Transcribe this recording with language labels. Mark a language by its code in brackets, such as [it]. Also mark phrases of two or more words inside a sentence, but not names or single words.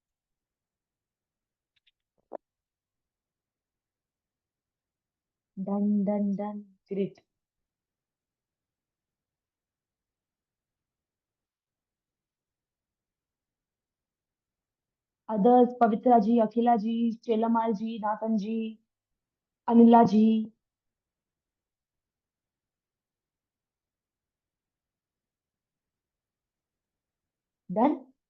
[en] Done, done, done. Great. Others, Pavitra ji, Akhila ji, Chelamal ji, Nathan ji, Anila ji. Done?